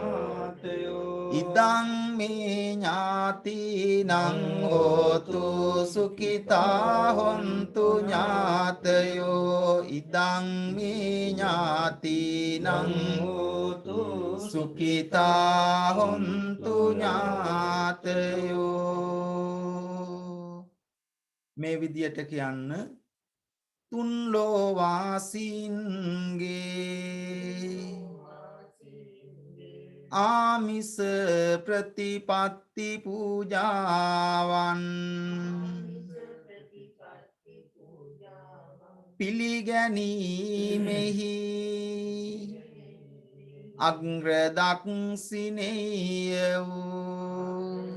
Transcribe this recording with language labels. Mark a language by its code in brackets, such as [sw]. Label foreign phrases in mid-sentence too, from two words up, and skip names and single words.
[pi] ඉදං මේ ඥාතිනං හෝතු සුඛිතා හොන්තු ඥාතයෝ ඉදං මේ ඥාතිනං හෝතු සුඛිතා හොන්තු ඥාතයෝ [si] මේ විදියට කියන්න තුන් ලෝවාසීන්ගේ ආමිස ප්‍රතිපත්ති පූජාවන් පිළිගැනීමෙහි අග්‍රදක්ෂිනේය වූ